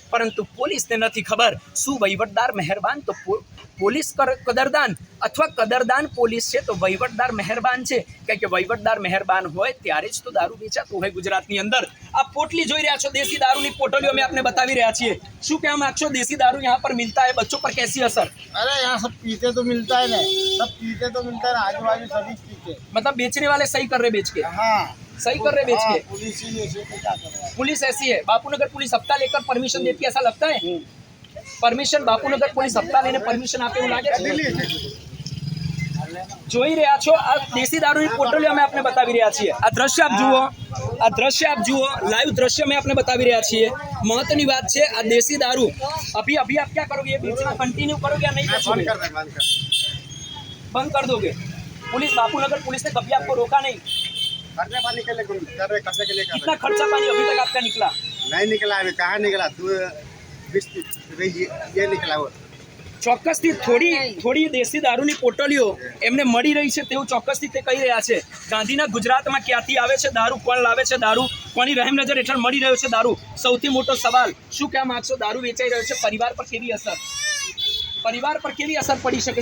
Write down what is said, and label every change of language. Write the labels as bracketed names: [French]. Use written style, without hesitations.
[Gujarati] પરંતુ પોલીસને નથી ખબર શું વહીવટદાર મહેરબાન તો પોલીસ કદરદાન અથવા કદરદાન પોલીસ છે તો વહીવટદાર મહેરબાન છે. કારણ કે વહીવટદાર મહેરબાન હોય ત્યારે જ તો દારૂ વેચાતું હોય ગુજરાતની અંદર. આ પોટલી જોઈ રહ્યા છો, દેશી દારૂની પોટલીઓ અમે આપને બતાવી રહ્યા છીએ. શું કહેવા માંગશો, દેશી દારૂ [Hindi] यहाँ पर मिलता है, बच्चों पर कैसी असर? अरे यहाँ सब पीते तो मिलता है ना, सब पीते तो मिलता है ना, आजू बाजू सभी पीते. मतलब बेचने वाले सही कर रहे बेच के, हाँ सही कर रहे बेच के. पुलिस ही ऐसे तो क्या कर रहा है. पुलिस ऐसी है, बापूनगर पुलिस हफ्ता लेकर परमिशन देती है, ऐसा लगता है? परमिशन बापूनगर पुलिस हफ्ता लेने परमिशन [Gujarati] આપે એવું લાગે છે? જોઈ રહ્યા છો આ દેશી દારૂની પોટલીઓ અમે આપને બતાવી રહ્યા છીએ. આ દ્રશ્ય આપ જુઓ, આ દ્રશ્ય આપ જુઓ, લાઈવ દ્રશ્ય અમે આપને બતાવી રહ્યા છીએ. મહત્વની વાત છે આ દેશી દારૂ [Hindi] अभी अभी आप क्या करोगे, ये बेचना कंटिन्यू करोगे या नहीं बेचोगे? बंद कर दोगे? पुलिस बापूनगर पुलिस ने कभी आपको रोका नहीं? खर्चा पानी के लिए कर रहे, खर्चे के लिए कर कितना खर्चा पानी अभी तक आपका निकला? नहीं निकला अभी. कहाँ निकला? तू 20 ये निकला वो. [Gujarati] ચોક્કસથી થોડી દેશી દારૂની પોટલીઓ એમને મળી રહી છે તેવું ચોક્કસથી તે કહી રહ્યા છે. ગાંધીના ગુજરાતમાં ક્યાંથી આવે છે દારૂ, કોણ લાવે છે દારૂ, કોની રહેમ નજર હેઠળ મળી રહ્યો છે દારૂ, સૌથી મોટો સવાલ. શું કહેવા માંગશો, દારૂ વેચાઈ રહ્યો છે, પરિવાર પર કેવી અસર, પરિવાર પર કેવી અસર પડી શકે?